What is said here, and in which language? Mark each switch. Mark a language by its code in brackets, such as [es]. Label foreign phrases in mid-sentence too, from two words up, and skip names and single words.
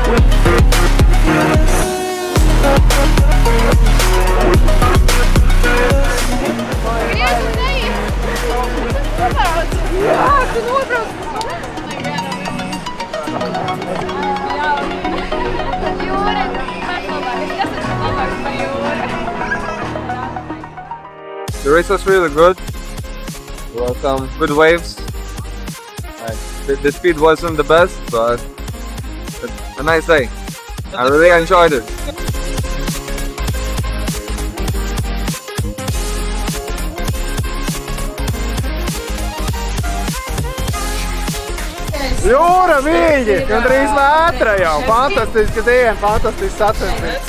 [lv] Jā, tu nobrauc! Jūra, kas ir labāks par jūru? [en] The race was really good. Well, some good waves. The speed wasn't the best, but a nice day. I really enjoyed it. [lv] Jūra, Viļņi! Gandrīz metra jau! Fantastiski diena, fantastiski sacensības!